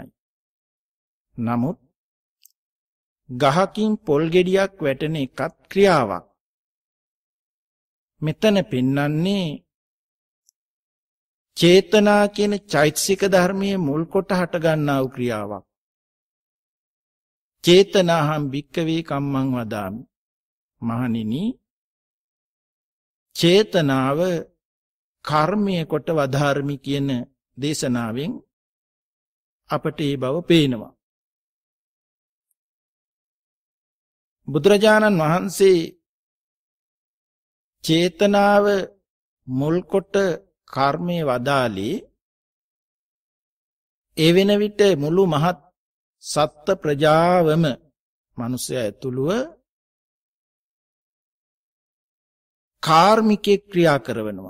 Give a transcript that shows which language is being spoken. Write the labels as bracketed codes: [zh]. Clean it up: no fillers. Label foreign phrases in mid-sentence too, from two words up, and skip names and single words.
[si] නමුත් ගහකින් පොල් ගෙඩියක් වැටෙන එකත් ක්‍රියාවක්. මෙතන පෙන්වන්නේ චේතනා කියන චෛතසික ධර්මයේ මුල් කොට හට ගන්නා වූ ක්‍රියාවක්. [pi] චේතනාහං භික්ඛවේ කම්මං වදාමි. [si] මහණෙනි චේතනාව කර්මයේ කොට වදාරමි කියන දේශනාවෙන් අපට ඒ බව පේනවා. බුදුරජාණන් වහන්සේ චේතනාව මුල් කොට කර්මයේ වදාළේ ඒ වෙන විට මුළු මහත් සත්ත්ව ප්‍රජාවම මිනිසයා ඇතුළුව කාර්මිකේ ක්‍රියා කරනවා.